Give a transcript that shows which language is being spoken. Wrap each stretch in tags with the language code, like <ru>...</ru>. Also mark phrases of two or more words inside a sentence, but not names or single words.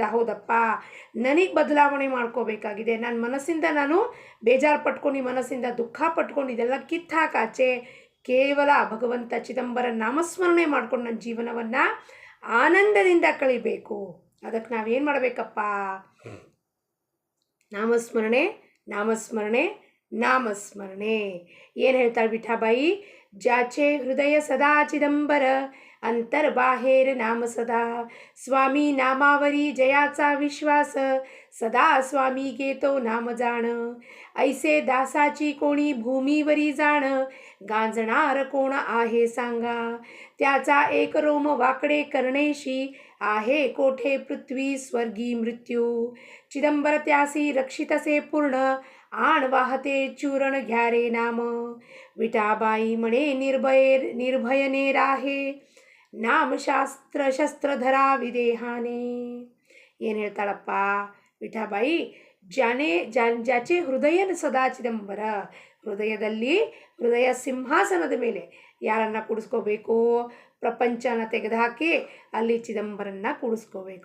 <kn>ಹೌದಪ್ಪ, ನನಗೆ ಬದಲಾವಣೆ ಮಾಡ್ಕೋಬೇಕಾಗಿದೆ, ನನ್ನ ಮನಸ್ಸಿಂದ ನಾನು ಬೇಜಾರು ಪಟ್ಕೊಂಡು, ಮನಸ್ಸಿಂದ ದುಃಖ ಪಟ್ಕೊಂಡು ಇದೆಲ್ಲ ಕಿತ್ತಾಕಾಚೆ ಕೇವಲ ಭಗವಂತ ಚಿದಂಬರ ನಾಮಸ್ಮರಣೆ ಮಾಡ್ಕೊಂಡು ನನ್ನ ಜೀವನವನ್ನು ಆನಂದದಿಂದ ಕಳಿಬೇಕು. ಅದಕ್ಕೆ ನಾವೇನು ಮಾಡಬೇಕಪ್ಪ? ನಾಮಸ್ಮರಣೆ ನಾಮಸ್ಮರಣೆ ನಾಮಸ್ಮರಣೆ. ಏನು ಹೇಳ್ತಾಳೆ ವಿಠಾಬಾಯಿ?</kn> <mr>जाचे हृदय सदा चिदंबर अंतर्बाहेर नाम सदा स्वामी नामावरी जयाचा विश्वास सदा स्वामी घेतो नाम जाण ऐसे दासाची कोणी भूमीवरी जाण गांजणार कोण आहे सांगा त्याचा एक रोम वाकडे करणेशी आहे कोठे पृथ्वी स्वर्गी मृत्यू चिदंबर त्यासी रक्षितसे पूर्ण आण वाहते चूरण घ्यारे नाम विठाबाई म्हणे निर्भयने राहे नाम शास्त्र शस्त्रधरा विदेहाने.</mr> <kn>ಏನು ಹೇಳ್ತಾಳಪ್ಪ ವಿಠಾಬಾಯಿ?</kn> <mr>जाचे हृदय सदा चिदंबर,</mr> <kn>ಹೃದಯದಲ್ಲಿ ಹೃದಯ ಸಿಂಹಾಸನದ ಮೇಲೆ ಯಾರನ್ನ ಕೂಡಿಸ್ಕೋಬೇಕು? ಪ್ರಪಂಚನ ತೆಗೆದುಹಾಕಿ ಅಲ್ಲಿ ಚಿದಂಬರನ್ನ ಕೂಡಿಸ್ಕೋಬೇಕು.</kn>